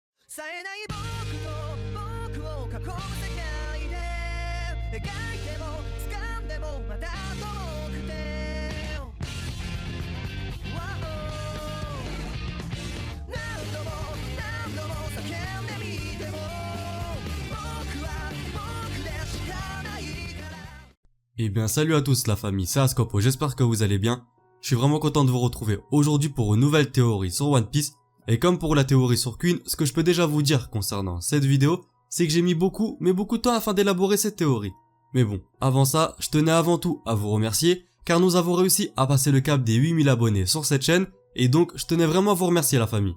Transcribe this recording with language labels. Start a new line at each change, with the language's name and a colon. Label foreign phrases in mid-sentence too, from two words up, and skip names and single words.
Japanese: 冴えない僕と僕を囲む世界で描いても掴んでもまだ遠くて何度も何度も叫んでみても僕は僕でしかないから。
French: Eh bien salut à tous la famille, c'est Ascopo, j'espère que vous allez bien. Je suis vraiment content de vous retrouver aujourd'hui pour une nouvelle théorie sur One Piece. Et comme pour la théorie sur Queen, ce que je peux déjà vous dire concernant cette vidéo, c'est que j'ai mis beaucoup de temps afin d'élaborer cette théorie. Mais bon, avant ça, je tenais avant tout à vous remercier, car nous avons réussi à passer le cap des 8000 abonnés sur cette chaîne, et donc je tenais vraiment à vous remercier la famille.